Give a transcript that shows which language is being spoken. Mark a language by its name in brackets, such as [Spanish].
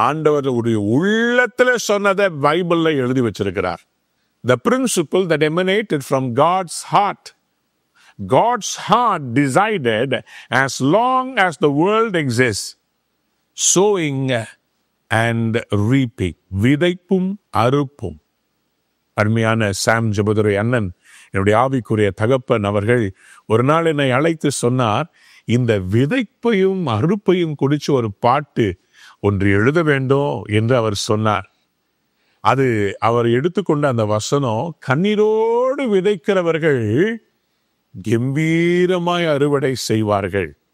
[Tamil] ஆண்டவருடைய உள்ளத்துல சொன்னதை பைபிள்ல எழுதி வச்சிருக்கிறார். [English] The principle that emanated from God's heart. God's heart decided, as long as the world exists, sowing and reaping, [Tamil] விதைப்பும் அறுப்பும். அருமையான சாம் ஜெபதுரை அண்ணன், என்னுடைய ஆவிக்குரிய தகப்பன் அவர்கள் ஒரு நாள் என்னை அழைத்து சொன்னார், இந்த விதைப்பையும் அறுப்பையும் குறித்து ஒரு பாட்டு ஒன்று எழுத வேண்டும் என்று அவர் சொன்னார். அது அவர் எடுத்துக்கொண்ட அந்த வசனம், கண்ணீரோடு விதைக்கிறவர்கள் கம்பீரமாய் அறுவடை செய்வார்கள்.